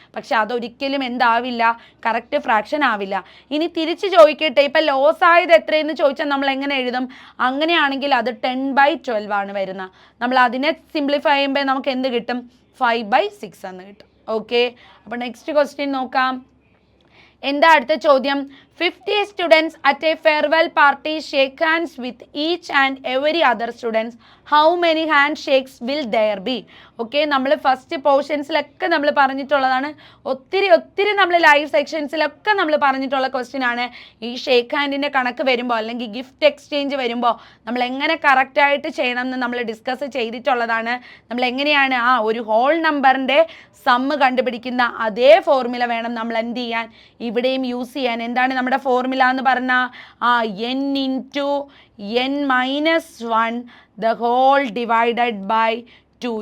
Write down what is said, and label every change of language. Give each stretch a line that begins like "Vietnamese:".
Malayalam: പക്ഷെ അതൊരിക്കലും എന്താവില്ല, correct fraction ആവില്ല. ഇനി തിരിച്ച് ചോദിക്കട്ടെ, ഇപ്പം ലോസ് ആയത് എത്രയെന്ന് ചോദിച്ചാൽ നമ്മൾ എങ്ങനെ എഴുതും? അങ്ങനെയാണെങ്കിൽ അത് 10/12 ആണ് വരുന്നത്. നമ്മൾ അതിനെ സിംപ്ലിഫൈ ചെയ്യുമ്പോൾ നമുക്ക് എന്ത് കിട്ടും? 5/6 എന്ന് കിട്ടും. ഓക്കെ, അപ്പോൾ നെക്സ്റ്റ് ക്വസ്റ്റ്യൻ നോക്കാം. എന്താ അടുത്ത ചോദ്യം?
English: 50 students at a farewell party shake hands with each and every other students. How many handshakes will there be?
Malayalam: Okay, നമ്മൾ ഫസ്റ്റ് പോർഷൻസിലൊക്കെ നമ്മൾ പറഞ്ഞിട്ടുള്ളതാണ്. ഒത്തിരി നമ്മൾ ലൈവ് സെക്ഷൻസിലൊക്കെ നമ്മൾ പറഞ്ഞിട്ടുള്ള ക്വസ്റ്റ്യൻ ആണ്. ഈ ഷേക്ക് ഹാൻഡിൻ്റെ കണക്ക് വരുമ്പോൾ അല്ലെങ്കിൽ ഗിഫ്റ്റ് എക്സ്ചേഞ്ച് വരുമ്പോൾ നമ്മൾ എങ്ങനെ കറക്റ്റായിട്ട് ചെയ്യണം എന്ന് നമ്മൾ ഡിസ്കസ് ചെയ്തിട്ടുള്ളതാണ്. നമ്മൾ എങ്ങനെയാണ് ഒരു ഹോൾ നമ്പറിൻ്റെ സമ്മ് കണ്ടുപിടിക്കുന്ന അതേ ഫോർമുല വേണം നമ്മൾ എന്ത് ചെയ്യാൻ, ഇവിടെയും യൂസ് ചെയ്യാൻ. എന്താണ് നമ്മുടെ ഫോർമുല എന്ന് പറഞ്ഞാൽ
English: n into n minus 1 the whole divided by 2.